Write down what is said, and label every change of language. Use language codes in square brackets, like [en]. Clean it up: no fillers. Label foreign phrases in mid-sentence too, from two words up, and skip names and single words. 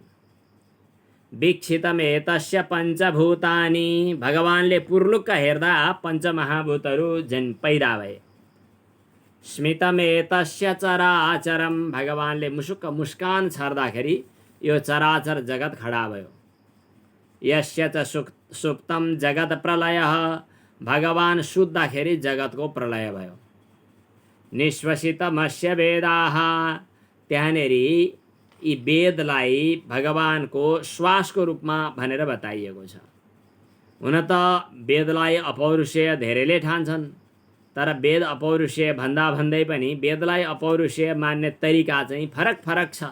[sa] वीक्षितमेतस्य पञ्चभूतानि, [ne] भगवानले पुर्लुक्क हेर्दा पञ्चमहाभूतहरू झन् पैदा भए। [sa] स्मितमेतस्य चराचरम, [ne] भगवानले मुसुक्क मुस्कान छर्दाखेरि यो चराचर जगत खडा भयो। [sa] यस्य च सुप्तम जगत प्रलयः, [ne] भगवान सुत्दाखेरि जगतको प्रलय भयो। [sa] निश्वसितमस्य वेदाः, [ne] त्यहाँनेरि यी वेदलाई भगवानको श्वासको रूपमा भनेर बताइएको छ। हुन त वेदलाई अपौरुषेय धेरैले ठान्छन्, तर वेद अपौरुषेय भन्दा भन्दै पनि वेदलाई अपौरुषेय मान्ने तरिका चाहिँ फरक फरक छ।